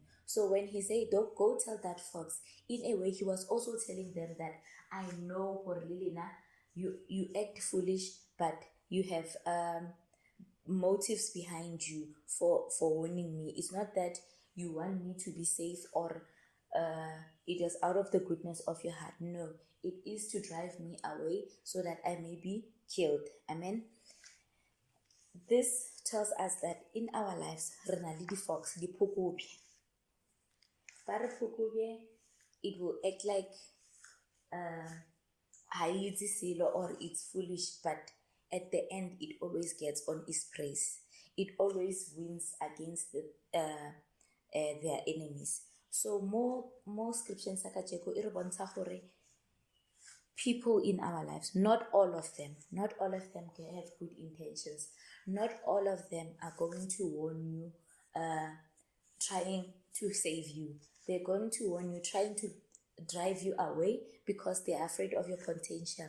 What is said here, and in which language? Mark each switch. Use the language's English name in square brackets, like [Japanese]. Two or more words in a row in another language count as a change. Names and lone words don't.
[English] So when he said, don't go tell that fox, in a way he was also telling them that I know, Lilina, you act foolish, but you have motives behind you for warning me. It's not that you want me to be safe, or it is out of the goodness of your heart. No, it is to drive me away so that I may be killed. Amen. This tells us that in our lives, [Tswana] re na le di-fox, di-phokobje. Ba re phokobje, [English] it will act like [Tswana] ha e itse selo [English] or it's foolish, but at the end it always gets on its praise. It always wins against their enemies. So more scriptures [Tswana] sa kajeko e re bontsha gore [English] people in our lives, not all of them can have good intentions. Not all of them are going to warn you, trying to save you. They're going to warn you, trying to drive you away because they are afraid of your potential.